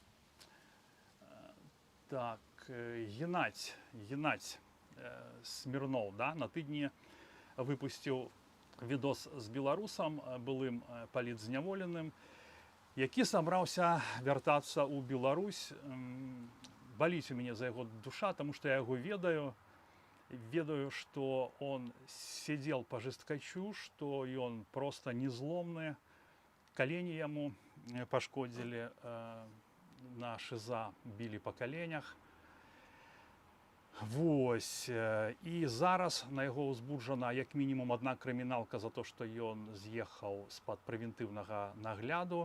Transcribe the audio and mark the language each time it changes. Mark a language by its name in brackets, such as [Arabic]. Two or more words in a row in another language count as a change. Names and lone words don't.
[Belarusian] Так, Геннадзь Смірноў, да, на тыдні выпусціў відос з беларусам, былым палітзняволеным, які сабраўся вяртацца ў Беларусь. Баліць у мяне за яго душа, таму што я яго ведаю, што [Russian] он сидел по жесткачу, [Belarusian] што ён просто незломны, колени яму пашкодзілі, [Russian] на шиза [Belarusian] білі па коленях. Вось. І зараз на яго ўзбуджана як мінімум одна крыміналка за то, што ён з'ехаў з-пад прэвентыўнага нагляду.